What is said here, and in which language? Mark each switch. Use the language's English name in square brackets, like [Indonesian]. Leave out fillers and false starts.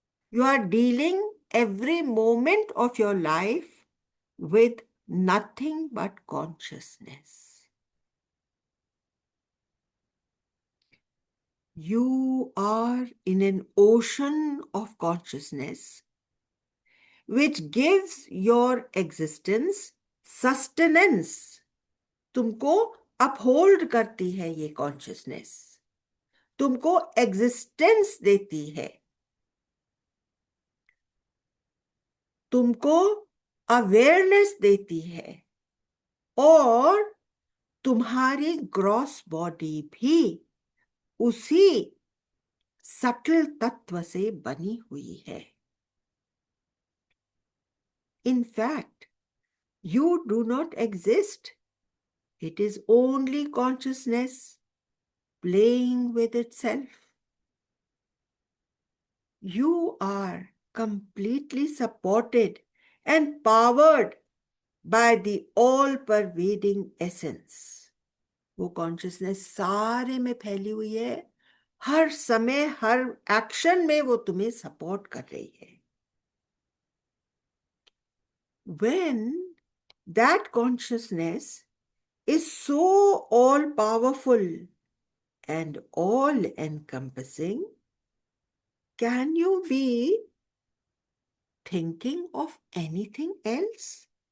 [English] You are dealing every moment of your life with nothing but consciousness. You are in an ocean of consciousness which gives your existence sustenance. [Hindi] तुमको uphold करती है ये consciousness, तुमको existence देती है, तुमको awareness देती है, और तुम्हारी ग्रॉस बॉडी भी उसी सटल तत्व से बनी हुई है. [English] In fact, you do not exist. It is only consciousness playing with itself. You are completely supported and powered by the all-pervading essence. [Hindi] वो consciousness सारे में फैली हुई है, हर समय हर एक्शन में वो तुम्हें सपोर्ट कर रही है. [English] When that consciousness is so all-powerful and all-encompassing, can you be thinking of anything else?